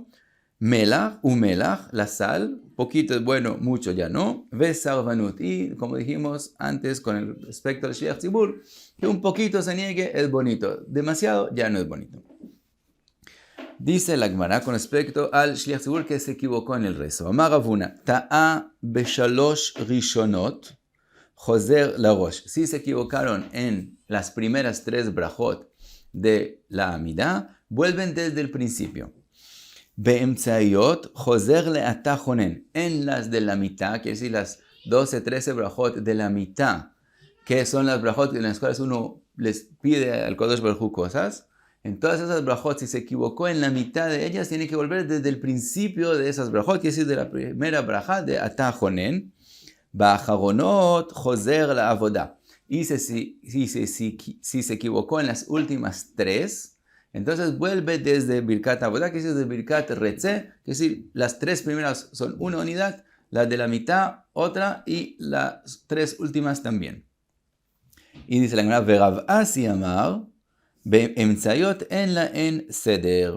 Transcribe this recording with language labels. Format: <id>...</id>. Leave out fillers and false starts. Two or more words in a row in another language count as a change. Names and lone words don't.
<he>מלח, ומלח,</he> <es>la sal, poquito es bueno, mucho ya no. Vesarvanut, y como dijimos antes con el respecto al</es> <he>שליח ציבור,</he> <es>que un poquito se niegue es bonito, demasiado ya no es bonito. Dice la Gemara con respecto al</es> <he>שליח ציבור</he> <es>que se equivocó en el rezo.</es> <he>אמר רב הונא, טעה בשלוש ראשונות, חוזר לראש.</he> <es>Si se equivocaron en las primeras 3 brajot de la Amidá, vuelven desde el principio.</es> <he>באמצעיות, חוזר לאתה חונן.</he> <es>En las de la mitad, quiere decir las 12, 13 brajot de la mitad, que son las brajot en las cuales uno les pide al</es> <he>קודש ברוך הוא</he> <es>cosas. En todas esas brajot, si se equivocó en la mitad de ellas, tiene que volver desde el principio de esas brajot, quiere decir de la primera braja de</es> <he>אתה חונן. באחרונות, חוזר לעבודה.</he> <es>Y si se equivocó en las últimas 3, entonces vuelve desde</es> <he>ברכת עבודה,</he> <es>que es desde</es> <he>ברכת רצה,</he> <es>que es decir, las 3 primeras son una unidad, las de la mitad otra y las 3 últimas también. Y dice la Gemara,</es> <he>ורב אסי אמר, באמצעיות</he> <es>en la en seder.</es>